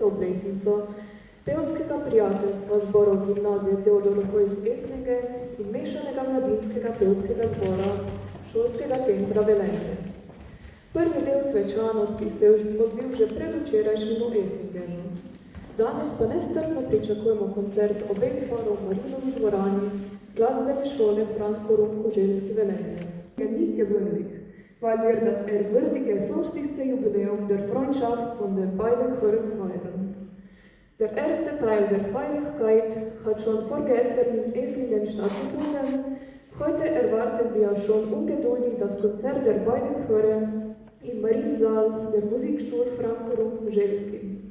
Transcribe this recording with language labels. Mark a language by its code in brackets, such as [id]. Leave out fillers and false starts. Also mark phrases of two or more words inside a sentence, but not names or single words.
[sl] obletnico pevskega prijateljstva zborov gimnazije Teodor Hojs Eslinge in mešanega mladinskega pevskega zbora šolskega centra Velenje. Prvi del svečanosti se je odvil že predvčerajšnjim v Eslingenu. Danes pa nestrpno pričakujemo koncert obeh zborov v Marinovi dvorani glasbene šole Franko Rum-Koželjski Velenje. [de] Nie gewöhnlich, weil wir das ehrwürdige 50. Jubiläum der Freundschaft von den beiden Chören feiern. Der erste Teil der Feierlichkeit hat schon vorgestern in Eslingen stattgefunden. Heute erwarten wir schon ungeduldig das Konzert der beiden Chöre im Mariensaal der Musikschule Franko Rum-Koželjski.